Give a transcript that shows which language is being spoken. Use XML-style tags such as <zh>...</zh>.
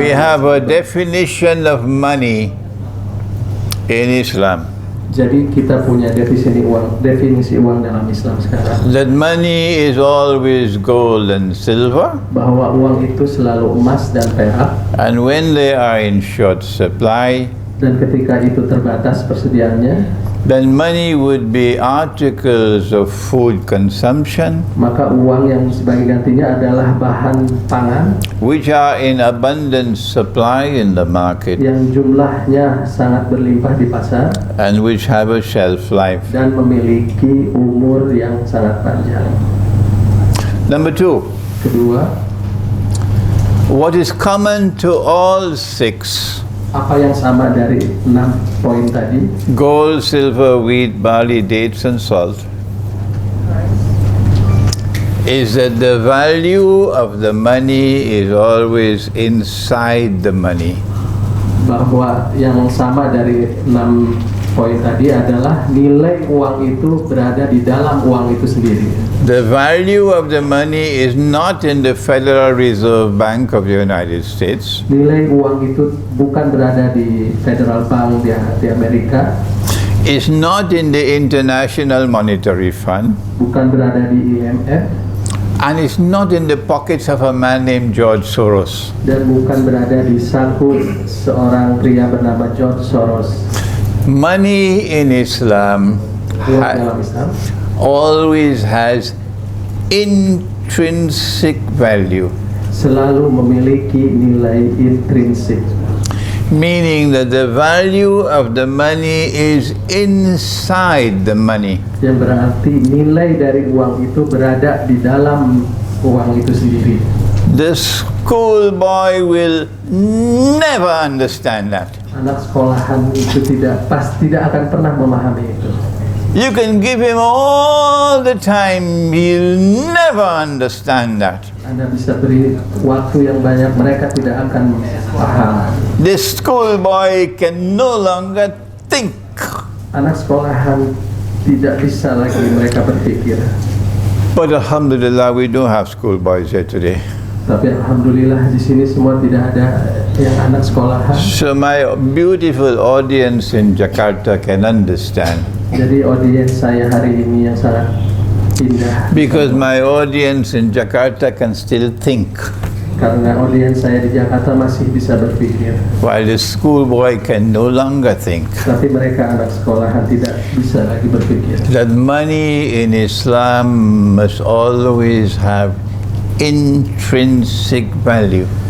<en>we have a definition of money in Islam.</en> <id>Jadi kita punya definisi uang dalam Islam sekarang.</id> <en>That money is always gold and silver,</en> <id>Bahwa uang itu selalu emas dan perak,</id> <en>and when they are in short supply,</en> <id>dan ketika itu terbatas persediaannya,</id> <en>then money would be articles of food consumption,</en> <id>maka uang yang sebagai gantinya adalah bahan pangan</id> <en>which are in abundant supply in the market</en> <id>yang jumlahnya sangat berlimpah di pasar</id> <en>and which have a shelf life.</en> <id>dan memiliki umur yang sangat panjang.</id> <en>Number 2,</en> <id>Kedua,</id> <en>what is common to all 6,</en> <id>apa yang sama dari 6 poin tadi?</id> <en>gold, silver, wheat, barley, dates and salt, is that the value of the money is always inside the money.</en> <id>Bahwa yang sama dari 6 poin tadi adalah nilai uang itu berada di dalam uang itu sendiri.</id> <en>The value of the money is not in the Federal Reserve Bank of the United States.</en> <id>Nilai uang itu bukan berada di Federal Bank di Amerika,</id> <en>It's not in the International Monetary Fund,</en> <id>bukan berada di IMF,</id> <en>and it's not in the pockets of a man named George Soros.</en> <id>dan bukan berada di saku seorang pria bernama George Soros.</id> <en>Money in Islam</en> <id>Uang dalam Islam</id> <en>always has intrinsic value,</en> <id>selalu memiliki nilai intrinsik,</id> <en>meaning that the value of the money is inside the money.</en> <id>yang berarti nilai dari uang itu berada di dalam uang itu sendiri.</id> <en>The schoolboy will never understand that.</en> <id>Anak sekolahan itu tidak akan pernah memahami itu.</id> <en>You can give him all the time, he'll never understand that.</en> <id>Anda bisa beri waktu yang banyak, mereka tidak akan paham.</id> <en>The schoolboy can no longer think.</en> <id>Anak sekolahan tidak bisa lagi mereka berpikir.</id> <en>But alhamdulillah, we don't have schoolboys here today.</en> <id>Tapi alhamdulillah di sini semua tidak ada yang anak sekolahan.</id> <en>So my beautiful audience in Jakarta can understand.</en> <id>Jadi audiens saya hari ini yang sangat indah.</id> <en>Because my audience in Jakarta can still think,</en> <id>Karena audiens saya di Jakarta masih bisa berpikir.</id> <en>while the schoolboy can no longer think.</en> <id>Tapi mereka anak sekolahan tidak bisa lagi berpikir.</id> <en>That money in Islam must always have intrinsic value.</en>